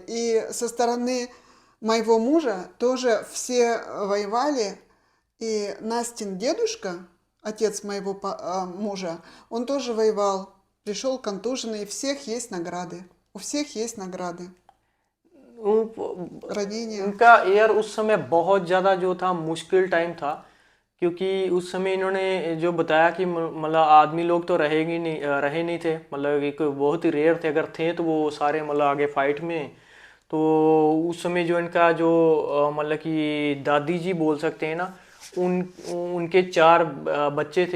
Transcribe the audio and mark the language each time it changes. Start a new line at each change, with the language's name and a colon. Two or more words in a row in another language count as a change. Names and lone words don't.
Russian: И со стороны моего мужа тоже все воевали. И Настин дедушка, отец моего мужа, он тоже воевал. Пришел контуженный. У всех есть награды. У всех есть награды. Ранения.
Hindi: उनका यार उस समय बहुत ज़्यादा जो था मुश्किल टाइम था, क्योंकि उस समय इन्होंने जो बताया कि मतलब आदमी लोग तो रहे नहीं थे, मतलब एक बहुत ही रेयर थे, अगर थे तो वो सारे मतलब आगे फाइट में. तो उस समय जो इनका जो मतलब कि दादी जी बोल सकते हैं ना, उनके 4 बच्चे थे.